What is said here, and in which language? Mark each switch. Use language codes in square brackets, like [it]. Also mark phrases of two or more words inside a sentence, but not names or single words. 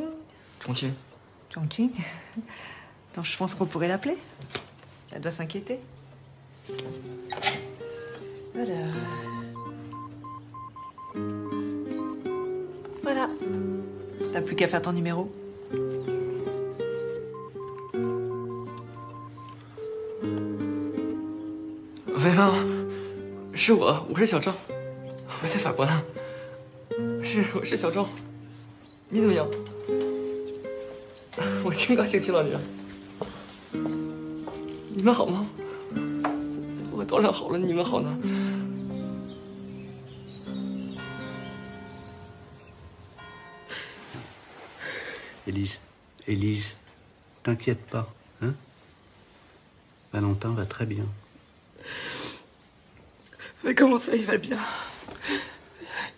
[fr] Chongqing? Donc je pense qu'on pourrait l'appeler. Elle doit s'inquiéter. Voilà. T'as plus qu'à faire ton numéro. [zh] 喂啊，是我是小赵，我在法国呢。我是小赵，你怎么样？我真高兴听到你了。你们好吗？我当然好了，你们好呢？ [fr] Élise, t'inquiète pas, hein? Valentin va très bien. Mais comment ça, il va bien?